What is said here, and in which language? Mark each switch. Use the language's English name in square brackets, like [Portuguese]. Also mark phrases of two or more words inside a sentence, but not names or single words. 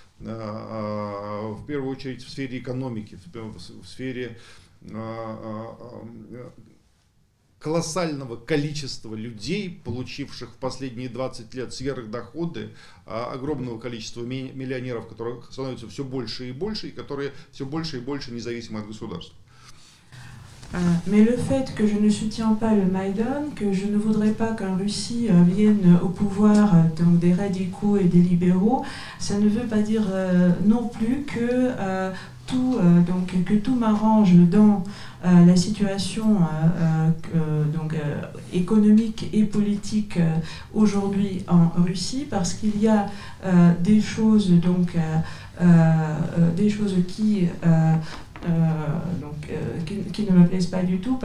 [Russian] в первую очередь в сфере экономики, в сфере колоссального количества людей, получивших в последние 20 лет сверхдоходы, огромного количества миллионеров, которых становится все больше и больше, и которые все больше и больше независимы от государства. [French] Mais le fait que je ne soutiens pas le Maïdan, que je ne voudrais pas qu'en Russie viennent au pouvoir donc des radicaux et des libéraux, ça ne veut pas dire non plus que tout m'arrange dans la situation économique et politique aujourd'hui en Russie, parce qu'il y a des choses qui ne me plaisent pas du tout.